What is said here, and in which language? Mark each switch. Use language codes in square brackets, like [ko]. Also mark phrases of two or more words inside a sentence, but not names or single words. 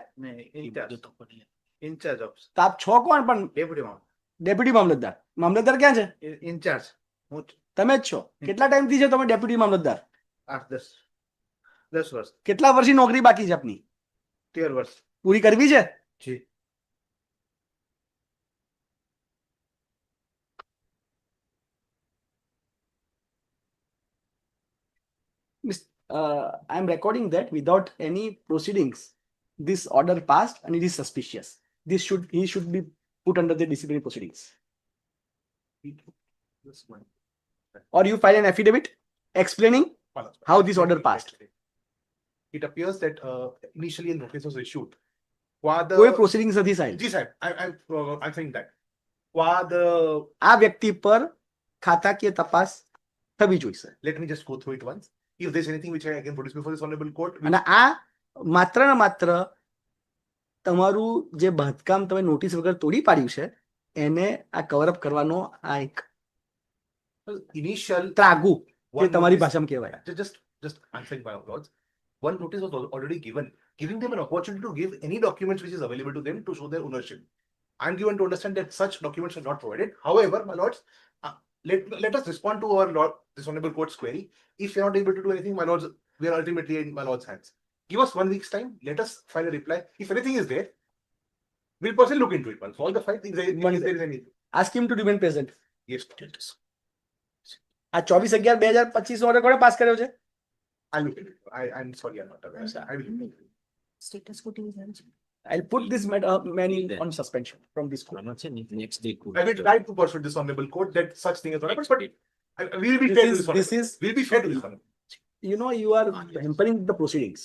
[en] in-charge of [gu] તો આપ છો કોણ પણ? ડેપ્યુટી ડેપ્યુટી મામલતદાર. મામલતદાર ક્યાં છે? ઇન્ચાર્જ હું તમે જ છો. કેટલા ટાઈમથી છે તમે ડેપ્યુટી મામલતદાર? 8-10 વર્ષ, કેટલા વર્ષની નોકરી બાકી છે આપની? 13 વર્ષ. પૂરી કરવી છે? જી. [en] I am recording that without any proceedings, this order passed and it is suspicious. He should be put under the disciplinary proceedings. Or you file an affidavit explaining how this order passed. It appears that initially a notice was issued. [gu] કોઈ proceedings નથી સાહેબ. [en] Ji sir, I'm saying that. Qua the, [gu] આ વ્યક્તિ પર ખાતાકીય તપાસ થવી જોઈએ. [en] let me just go through it once. If there's anything which I can produce before this honorable court, [gu] અને આ માત્ર ને માત્ર તમારું જે બાંધકામ તમે નોટિસ વગર તોડી પાડ્યું છે એને આ [en] cover up [gu] કરવાનો આ એક [en] initial [gu] ત્રાગુ જે [en] one [gu] તમારી [en] notice- [gu] ભાષામાં કહેવાય. [en] just answering my lords. One notice was already given, giving them an opportunity to give any documents which is available to them to show their ownership. I'm given to understand that such documents are not provided. However, my lords, let us respond to our lord, this honorable court's query. If you're not able to do anything, my lords, we are ultimately in my lord's hands. Give us 1 week's time. Let us file a reply. If anything is there, we'll personally look into it once. All the fight, if there is anything. Ask him to remain present. Yes, [gu] આ 24/11/2025 નો ઓર્ડર કોણે પાસ કર્યો છે? [en] I'll look into it. I'm sorry, I'm not aware. I will look into it. Status quo is I'll put this man on suspension from this court. Next day. I will try to persuade this honorable court that such thing is not happened, but we will be fair to this This honorable. is, We'll be fair to this honorable. you are hampering the proceedings.